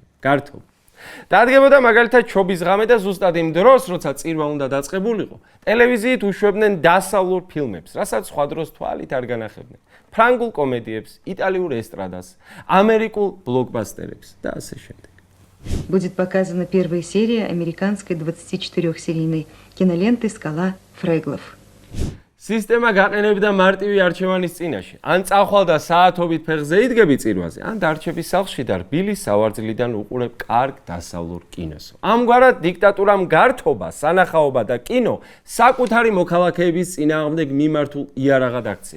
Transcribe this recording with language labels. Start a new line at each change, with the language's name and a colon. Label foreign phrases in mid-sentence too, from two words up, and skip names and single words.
Georgian: გართობა. დადგებოდა მაგალითად ჩობის ღამე და ზუსტად იმ დროს, როცა წირვა უნდა დაწყებულიყო, ტელევიზიით უშვებდნენ დასავლურ ფილმებს, რასაც სხვა დროს თვალით არ განახებდნენ. ფრანგულ კომედიებს, იტალიურ ესტრადას, ამერიკულ блокбастерებს და ასე შემდეგ.
Russian: Будет показана первая серия американской 24-серийной киноленты «Скала Фреглов».
Georgian: სისტემა გაყენებდა მარტივი არჩევანის წინაშე. ან წახვალ და საათობით ფეხზე იდგები წირვაზე, ან დარჩები სახლში და რბილის სავარძლიდან უყურებ კარგ დასავლურ კინოს. ამგვარად დიქტატურამ გართობა, სანახაობა და კინო საკუთარი მოქალაქეების წინააღმდეგ მიმართულ იარაღად აქცია.